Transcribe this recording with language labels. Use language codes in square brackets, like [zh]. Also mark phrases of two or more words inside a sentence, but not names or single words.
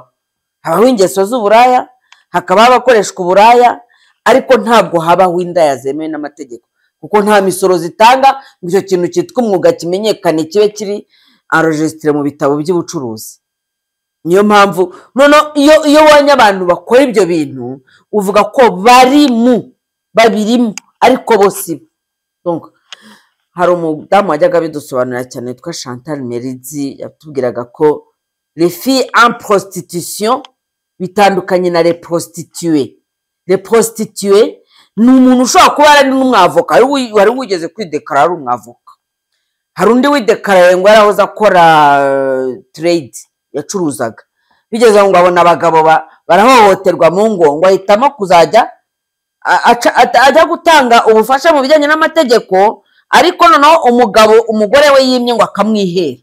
[rw] Habaho ingeso z'uburaya, hakabaho abakoreshwa uburaya, ariko ntabwo habaho indaya zemewe n'amategeko kuko nta misoro zitanga ngo icyo kintu cyitwa umwuga kimenyekane kibe kiri enregistré mu bitabo by'ubucuruzi. Niyo mpamvu none iyo wanya abantu bakora ibyo bintu uvuga ko babirimo ariko bose. Donc hari umudamu wajyaga bidusobanurira cyane witwa Chantal Merizi, yatubwiraga ko [fr] les filles en prostitution [rw] bitandukanye na [fr] les prostituées. Les prostituées [rw] ni umuntu ushobora kuba ari n'umwavoka, wari wigeze kwidekara ari umwavoka. Hari undi widekaraye ngo yarahoze akora trade yacuruzaga, bigeze ngo abona abagabo barahohoterwa mu ngo ahitamo kuzajya ajya gutanga ubufasha mu bijyanye n'amategeko, ariko noneho umugore we yimye ngo akamwihera.